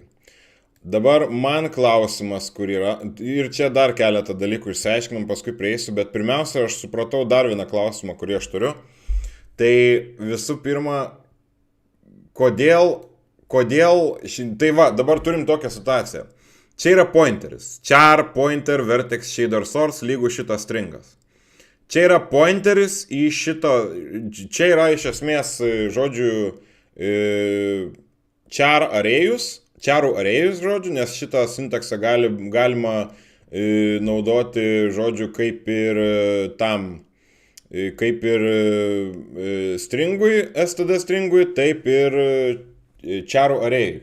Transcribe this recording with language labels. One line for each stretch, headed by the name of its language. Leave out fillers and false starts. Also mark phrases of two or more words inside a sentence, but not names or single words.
Lithuanian: Dabar man klausimas, kur yra, ir čia dar keletą dalykų išsiaiškinam, paskui prieisiu, bet pirmiausia, aš supratau dar vieną klausimą, kurį aš turiu. Tai visų pirma, kodėl, tai va, dabar turim tokią situaciją. Čia yra pointeris,
English: char pointer vertex shader source
Lithuanian: lygų šitas stringas. Čia yra pointeris į šito, čia yra iš esmės, char charų arėjus, nes šitą sintaksą galima naudoti, kaip ir stringui, std stringui, taip ir charų arėjui.